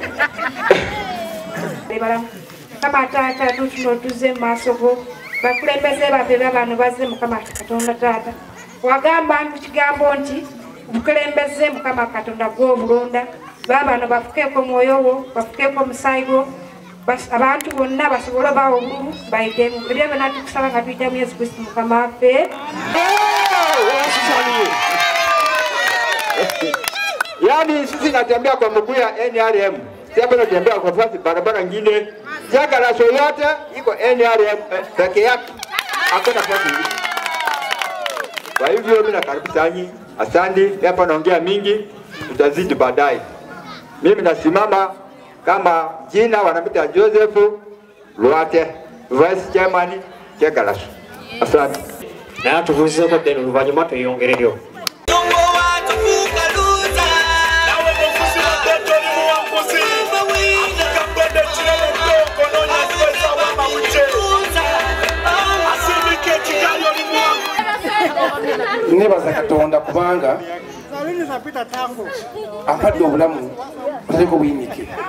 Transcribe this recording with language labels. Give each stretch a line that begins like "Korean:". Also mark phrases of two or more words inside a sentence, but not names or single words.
Ganda: Kama taata tutuno tuze maaso go bakulembeze babe babano bazze Mukama Katonda taata wagamba mu kigambo nti bukulembeze Mukama Katonda gw'obulonda babano bafukeeko mwoyo wo bafukeeko musaayi gwo abantu bonna basobole bawo obululu bayitemu ebyo byonna tukusaba nga tuyitamu Yesu Kristo Mukama waffe.
Swahili: Yani sisi natembea kwa mguu ya NRM, sasa natembea kwa fasi barabara nyingine. Jagalaso yote iko NRM peke yake. Hakuna fasi nyingine. Kwa hivyo mimi nakaribisha nyinyi. Asante, hapa naongea mingi, tutazidi baadaye. Mimi nasimama kama jina wanamita Joseph Luate, Vice Chairman Jagalaso. Asante.
Ganda: Na tuvuze ko deno luvanyuma tuyongereryo. Nebaza Katonda kubanga ampadde obulamu buliko buyinike